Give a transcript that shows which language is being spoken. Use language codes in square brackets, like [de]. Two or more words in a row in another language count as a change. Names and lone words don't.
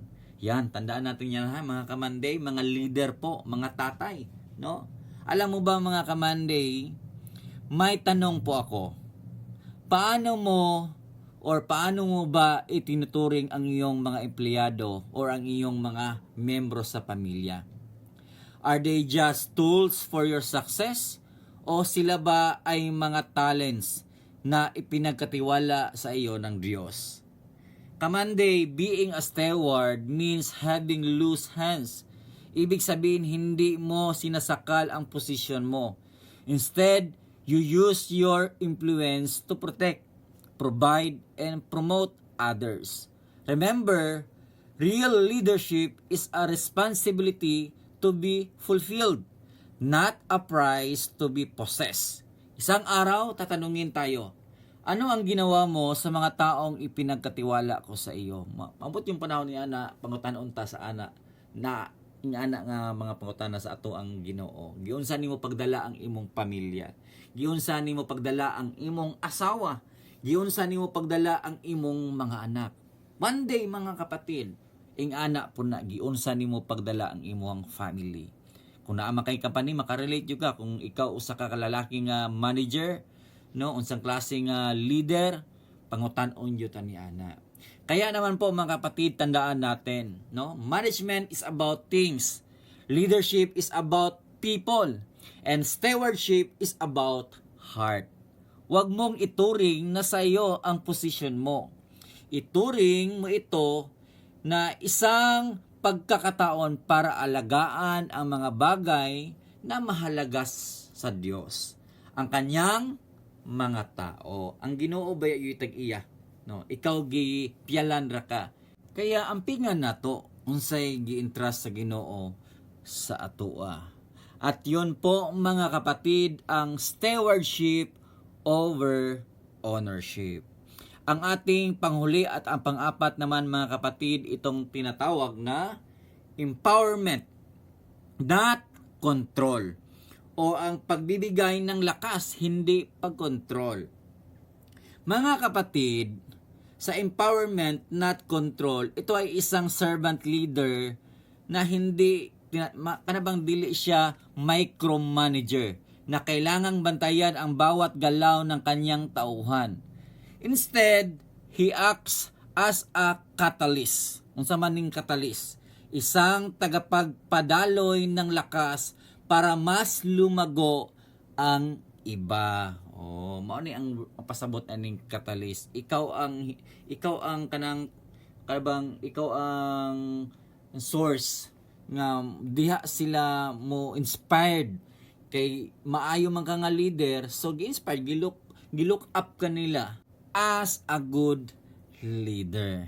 [tl] Yan, tandaan natin yan ha, mga kamanday, mga leader po, mga tatay, no? Alam mo ba mga kamanday, may tanong po ako. Paano mo ba itinuturing ang iyong mga empleyado or ang iyong mga membro sa pamilya? [en] Are they just tools for your success? [tl] O sila ba ay mga talents na ipinagkatiwala sa iyo ng Diyos? Kamanday, [en] being a steward means having loose hands. [tl] Ibig sabihin, hindi mo sinasakal ang posisyon mo. [en] Instead, you use your influence to protect, provide, and promote others. Remember, real leadership is a responsibility to be fulfilled, not a prize to be possessed. [tl] Isang araw, tatanungin tayo, ano ang ginawa mo sa mga taong ipinagkatiwala ko sa iyo? [ceb] Mabot yung panahon ni Ana, pangutan-on ta sa Ana, na ana nga mga pangutana sa ato ang Ginoo. Giunsa nimo pagdala ang imong pamilya? Giunsa nimo pagdala ang imong asawa? Giunsa nimo pagdala ang imong mga anak? [en] One day [tl] mga kapatid, [ceb] ing ana po na giunsa nimo pagdala ang imong family. Kung naa man kay company, makarelate jud ka kung ikaw usa ka kalalaki nga manager, no, unsang klase nga leader, pangutan-on jud ta ni ana. [tl] Kaya naman po mga kapatid, tandaan natin, no? [en] Management is about things. Leadership is about people. And stewardship is about heart. [tl] Huwag mong ituring na sa iyo ang posisyon mo. Ituring mo ito na isang pagkakataon para alagaan ang mga bagay na mahalaga sa Diyos. Ang kanyang mga tao. [ceb] Ang Ginoo ba yung tag-iya? No, ikaw gi pialan ra ka. Kaya ampingan nato unsay gi-entrust sa Ginoo sa atoa. [tl] At yun po mga kapatid ang [en] stewardship over ownership. [tl] Ang ating panghuli at ang pang-apat naman mga kapatid itong tinatawag na [en] empowerment, not control. [tl] O ang pagbibigay ng lakas, hindi pagkontrol. Mga kapatid, sa [en] empowerment, not control, [tl] ito ay isang [en] servant leader [tl] na hindi, [ceb] kanabang dili siya [tl] micromanager na kailangang bantayan ang bawat galaw ng kanyang tauhan. [en] Instead, he acts as a catalyst. [ceb] Unsa man ning catalyst? [tl] Isang tagapagpadaloy ng lakas para mas lumago ang iba. Oh, [ceb] mao ni ang pasabot aning catalyst. Ikaw ang kanang ikaw ang source nga diha sila mo inspired kay maayo man ka nga leader, so gi-inspired, gilook up kanila [en] as a good leader.